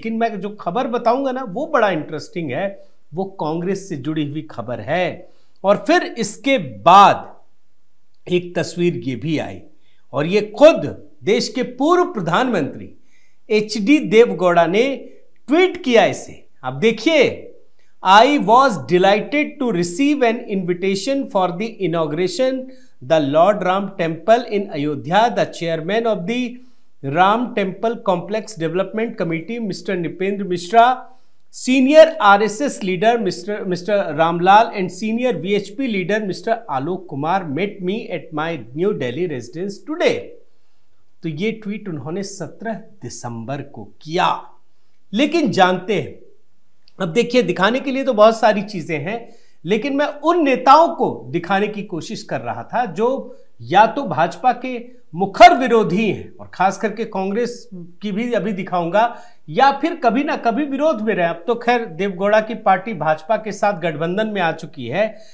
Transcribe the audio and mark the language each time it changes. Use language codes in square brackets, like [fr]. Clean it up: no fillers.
[hi] लेकिन मैं जो खबर बताऊंगा ना वो बड़ा इंटरेस्टिंग है, वो कांग्रेस से जुड़ी हुई खबर है। और फिर इसके बाद एक तस्वीर ये भी आई और ये खुद देश के पूर्व प्रधानमंत्री एचडी देवगौड़ा ने ट्वीट किया इसे। आप देखिए, [en] I was delighted to receive an invitation for the inauguration the Lord Ram Temple in Ayodhya. The chairman of the Ram Temple Complex Development Committee, Mr. Nipendra Mishra, senior RSS leader Mr. Ramlal and senior VHP leader Mr. Alok Kumar met me at my New Delhi residence today. [hi] तो ये tweet उन्होंने 17 दिसंबर को किया। लेकिन जानते हैं, अब देखिए, दिखाने के लिए तो बहुत सारी चीजें हैं, लेकिन मैं उन नेताओं को दिखाने की कोशिश कर रहा था जो या तो भाजपा के मुखर विरोधी हैं, और खास करके कांग्रेस की भी अभी दिखाऊंगा, या फिर कभी ना कभी विरोध में रहे। अब तो खैर देवगौड़ा की पार्टी भाजपा के साथ गठबंधन में आ चुकी है।